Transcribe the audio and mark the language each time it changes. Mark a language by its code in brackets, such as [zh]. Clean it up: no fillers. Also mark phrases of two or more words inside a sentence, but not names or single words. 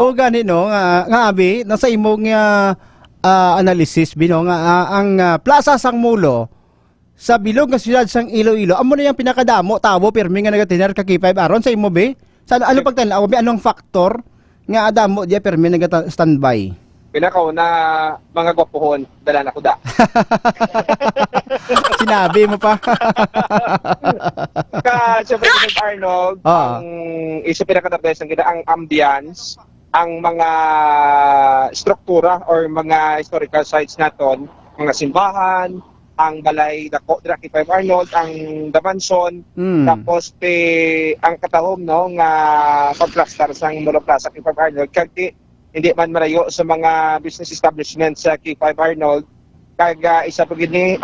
[hil] O gani no nga abi nasa imong analysis bino nga ang plaza sang mulo sa bilog nga siyudad sang Iloilo, amo na yung pinakadamo tawo pirmi nga nagatiner ka K5 Aaron sa imo be? Sa ano pagtanaw be anong factor nga adamo diya pirmi nagata-standby? Pinakauna mga gwapohon, dala na ko da. [tl] Sinabi mo pa. [hil] Siyempre K5 Arnold, ang isa pinakadabes ang ambience, ang mga struktura or mga [en] historical sites [hil] naton, mga simbahan, ang balay dako dira K5 Arnold, ang The Mansion, tapos ang katahom no nga pagplastar sang Molo Plaza K5 Arnold kag hindi man marayo sa mga [en] business establishments [hil] sa K5 Arnold kag isa pa gid ni